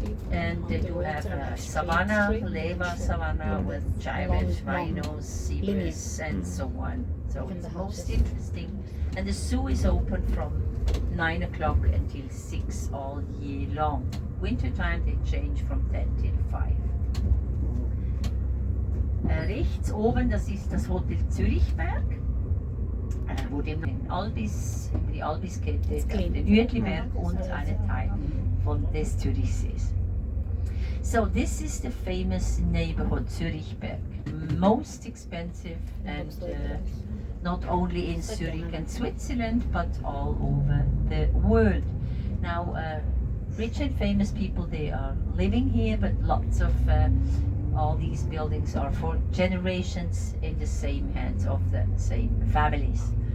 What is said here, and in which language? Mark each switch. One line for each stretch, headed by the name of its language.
English: And they do have a savanna, lava savanna with giant rhinos, zebras and so on. So it's most interesting. And the zoo is open from 9 o'clock until 6 all year long. Winter time they change from 10 till 5.
German: Rechts oben, das ist das Hotel Zurichberg, wo die Albiskette, den Uetliberg und einen Teil von des Zürichsees.
English: So this is the famous neighborhood Zurichberg, most expensive and not only in Zurich and Switzerland but all over the world. Now rich and famous people, they are living here, but lots of all these buildings are for generations in the same hands of the same families.